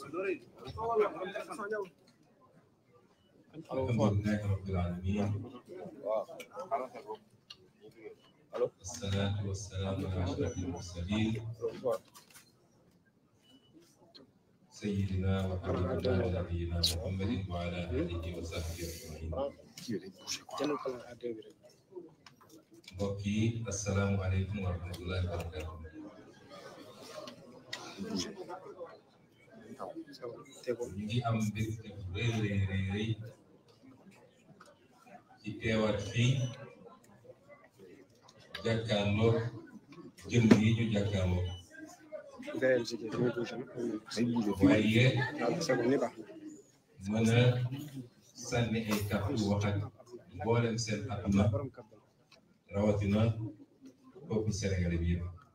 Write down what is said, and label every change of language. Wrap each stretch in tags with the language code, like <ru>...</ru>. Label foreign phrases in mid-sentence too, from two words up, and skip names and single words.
<ar>الحمد لله رب العالمين والصلاة والسلام على أشرف المرسلين سيدنا وحبيبنا ونبينا محمد وعلى آله وصحبه أجمعين.</ar> <wo>Mbokk yi</wo> <ar>السلام عليكم ورحمة الله وبركاته.</ar> <wo>ñu ngi am mbégte bu rëy ci teewaat fii jàkkaarloo jëm yi ñu jàkkaarloo waaye mën a sànni ay kàddu wax ak mboolem seen àdduna rawatina</wo> <fr>peuple sénégalais</fr> <wo>bi yëpp.</wo>